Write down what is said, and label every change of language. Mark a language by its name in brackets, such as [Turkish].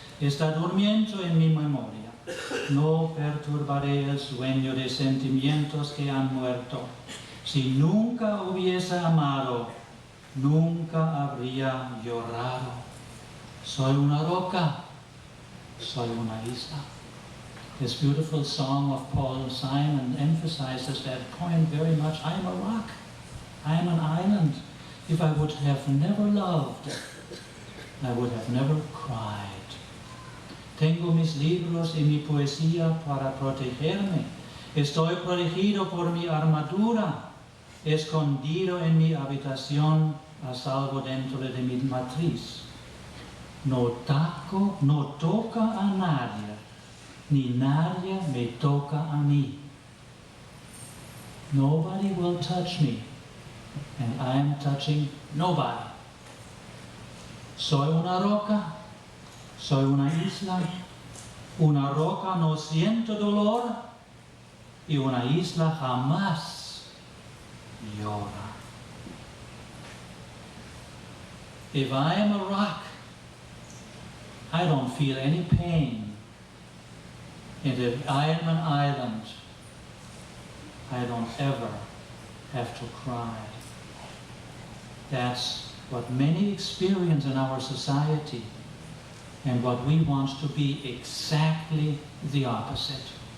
[Spanish] Está durmiendo en mi memoria. No perturbaré el sueño de sentimientos que han muerto. Si nunca hubiese amado, nunca habría llorado. Soy una roca. Soy una isla. [English] This beautiful song of Paul Simon emphasizes that point very much. I am a rock. I am an island. If I would have never loved, I would have never cried. [Spanish] Tengo mis libros y mi poesía para protegerme. Estoy protegido por mi armadura, escondido en mi habitación, a salvo dentro de mi matriz. No toca a nadie, ni nadie me toca a mí. [English] Nobody will touch me, and I am touching nobody. [Spanish] Soy una roca, soy una isla. Una roca no siento dolor, y una isla jamás llora. [English] If I am a rock, I don't feel any pain. And if I am an island, I don't ever have to cry. That's what many experience in our society, and what we want to be exactly the opposite.